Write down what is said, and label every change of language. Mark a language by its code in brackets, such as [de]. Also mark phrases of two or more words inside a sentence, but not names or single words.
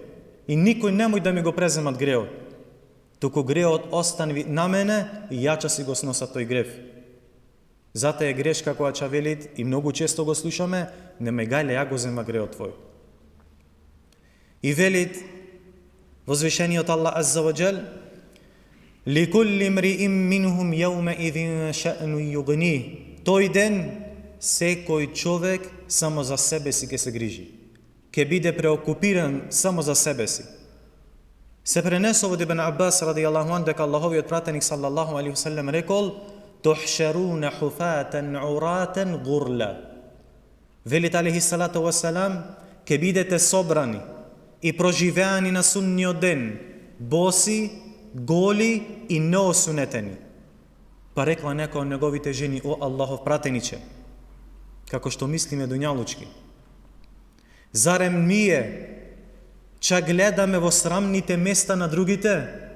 [mk] И никој немој да ми го преземат греот. Туку греот останви на мене и ја ќе си го сноса тој грев. Затоа е грешка која ќе велит, и многу често го слушаме: немај гајле, ја го зема греот твој. И велит возвишениот Аллах [ar] عز وجل: لكل امرئ منهم يومئذ شأن يغنيه. [mk] Тој ден секој човек само за себе си ќе се грижи, ќе биде преокупиран само за себе си. Се пренесува од Ибн Аббас [ar] رضي الله عن [mk] дека Аллаховиот пратеник [ar] صلى الله عليه وسلم [mk] рекол: [ar] "تحشرون حفاة عراة غرلا." Велит عليه الصلاة والسلام, [mk] ќе бидете собрани и проживеани на судниот ден, боси, голи и неосунетени. Па рекла некој од неговите жени: "О Аллахов пратениче, како што мислиме дуњалучки, зарем ние чак гледаме во срамните места на другите?"